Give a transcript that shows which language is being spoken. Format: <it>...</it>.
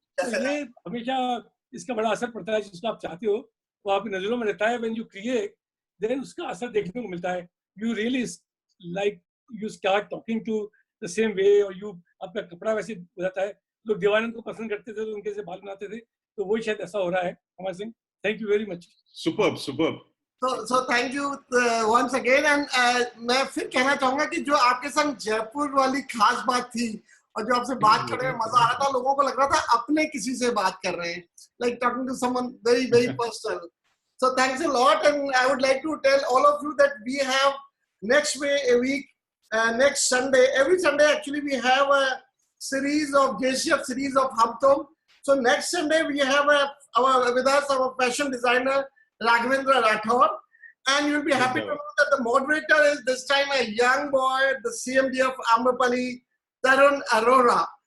<hi>ये हमेशा इसका बड़ा असर पड़ता है. जिसको आप चाहते हो वो आपकी नजरों में रहता है.</hi> <en>When you create, then</en> <hi>उसका असर देखने को मिलता है.</hi> <en>You really like you start talking to the same way, or you</en> <hi>आपका कपड़ा वैसे हो जाता है, लोग देवानंद को पसंद करते थे तो उनके से बाल बनाते थे, तो वही शायद ऐसा हो रहा है।</hi> <en>Amar Singh, thank you very much. Superb superb. So thank you once again, and</en> <hi>मैं फिर कहना चाहूंगा कि जो आपके संग जयपुर वाली खास बात थी और जो आपसे बात करने में मजा आ रहा था, लोगों को लग रहा था अपने किसी से बात कर रहे हैं,</hi> <en>like talking to someone very very personal. So thanks a lot, and I would like to tell all of you that we have next week, next Sunday, every Sunday actually we have a series of JCF series of Hum Tum. So next Sunday we have with us our fashion designer Raghavendra Rathore, and you'll be happy to know that the moderator is this time a young boy, the CMD of Amrapali, Tarun Arora.</en>